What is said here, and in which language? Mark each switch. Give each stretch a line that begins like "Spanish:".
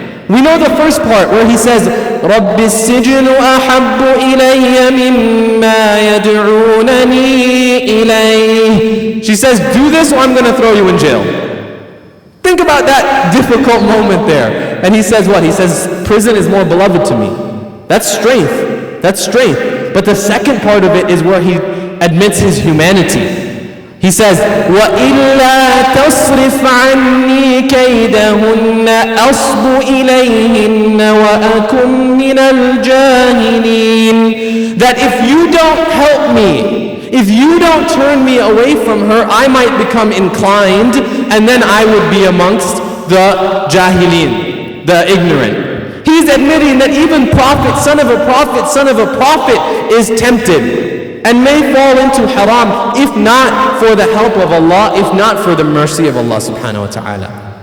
English: We know the first part where he says,
Arabic: رَبِّ السِّجْنُ أَحَبُّ إِلَيَّ مِمَّا يَدْعُونَنِي إِلَيْهِ.
English: She says, do this or I'm going to throw you in jail. Think about that difficult moment there. And he says what? He says, prison is more beloved to me. That's strength. That's strength. But the second part of it is where he admits his humanity. He says,
Arabic: وَإِلَّا تَصْرِفْ عَنِّي كَيْدَهُنَّ أَصْبُ إِلَيْهِنَّ وَأَكُمْ مِنَ الْجَاهِلِينَ.
English: That if you don't help me, if you don't turn me away from her, I might become inclined, and then I would be amongst the jahilin, the ignorant. He's admitting that even prophet, son of a prophet is tempted and may fall into haram, if not for the help of Allah, if not for the mercy of Allah subhanahu wa ta'ala.